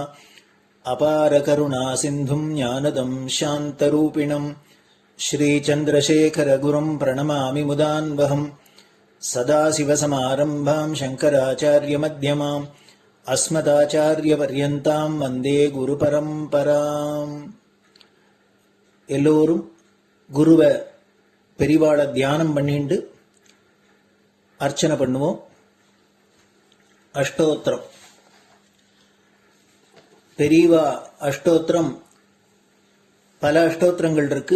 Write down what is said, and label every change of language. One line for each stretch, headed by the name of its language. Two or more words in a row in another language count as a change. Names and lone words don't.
Sanskrit: अपार करुणासिन्धुं ज्ञानदं शान्तरूपिणं श्रीचन्द्रशेखरगुरुं प्रणमामि मुदान्वहम्. सदाशिवसमारम्भां शङ्कराचार्यमध्यमाम् अस्मदाचार्यपर्यन्तां वन्दे गुरुपरम्पराम्.
Tamil: எல்லோரும் குருவை பெரிவாள தியானம் பண்ணிண்டு அர்ச்சனை பண்ணுவோம். அஷ்டோத்திரம் பெரியவா அஷ்டோத்திரம் பல அஷ்டோத்திரங்கள் இருக்கு.